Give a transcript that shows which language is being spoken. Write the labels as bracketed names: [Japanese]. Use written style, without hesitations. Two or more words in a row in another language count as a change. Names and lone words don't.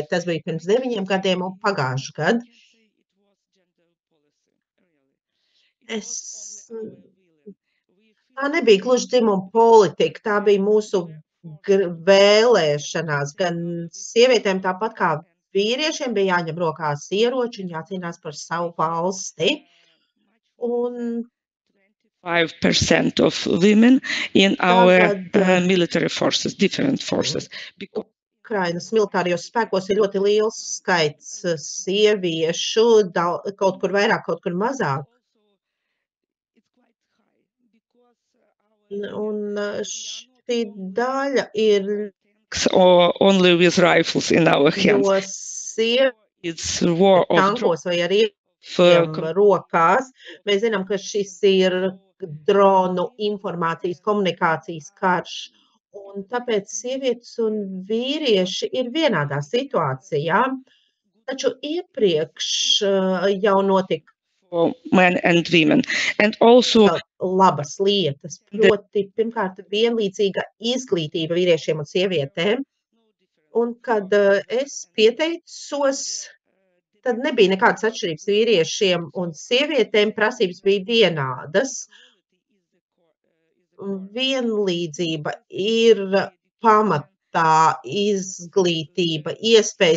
[Latvian] Tas bija pirms 9 gadiem un pagājuši gadu. Tā nebija gluži dzimuma politika, tā bija mūsu vēlēšanās. Gan sievietēm tāpat kā vīriešiem bija jāņem rokās ieroči un jācīnās par savu valsti. Un [English] 5% of women in our military forces, different forces. [Latvian] Ukrainas militārijos spēkos ir ļoti liels skaits sieviešu, kaut kur vairāk, kaut kur mazāk. Un šī daļa ir [English] only with rifles in our hands. It's war of [Latvian] tankos vai ar ieročiem rokās. Mēs zinām, ka šis ir dronu informācijas komunikācijas karš. Un tāpēc sievietes un vīrieši ir vienādā situācijā. Taču iepriekš jau notika [English] men and women. And also [Latvian] labas lietas. Proti, pirmkārt, vienlīdzīga izglītība vīriešiem un sievietēm. Un kad es pieteicos, tad nebija nekādas atšķirības vīriešiem un sievietēm. Prasības bija vienādas. Vienlīdzība ir pamatā, izglītība, iespējas.